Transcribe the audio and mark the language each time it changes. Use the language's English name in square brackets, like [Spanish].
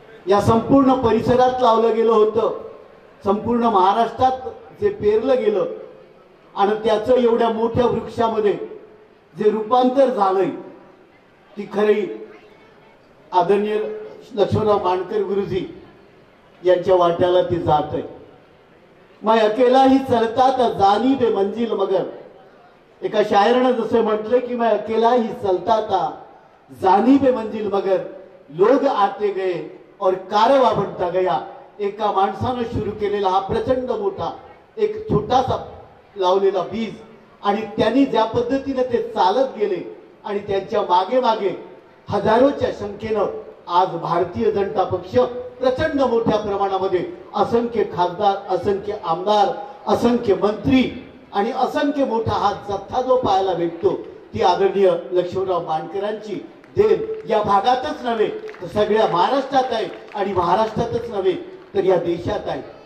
[Marathi] या संपूर्ण परिसरात लावलं गेलं होतं, संपूर्ण महाराष्ट्रात जे पेरलं गेलं आणि त्याचं एवढ्या मोठ्या वृक्षामध्ये जे रूपांतर झालंय ती खरी आदरणीय लक्ष्मणराव मानकर गुरुजी यांच्या वाट्याला ती जात आहे। [Hindi] मैं अकेला ही चलता था जानी बे मंजिल मगर, [Marathi] एका शायरानं जसं म्हटलं की [Hindi] मैं अकेला ही चलता था जानी बे मंजिल मगर, लोग आते गए और कारवा बनता गया। [Marathi] एका माणसानं सुरू केलेला हा प्रचंड मोठा एक छोटासा लावलेला बीज आणि त्यांनी ज्या पद्धतीने ते चालत गेले आणि त्यांच्या मागे मागे हजारोच्या संख्येनं आज भारतीय जनता पक्ष प्रचंड मोठ्या प्रमाणामध्ये असंख्य खासदार, असंख्य आमदार, असंख्य मंत्री आणि असंख्य मोठा हा जथ्था जो पाहायला भेटतो ती आदरणीय लक्ष्मणराव मानकरांची देण या भागातच नव्हे तर सगळ्या महाराष्ट्रात आहे आणि महाराष्ट्रातच नव्हे तर या देशात आहे.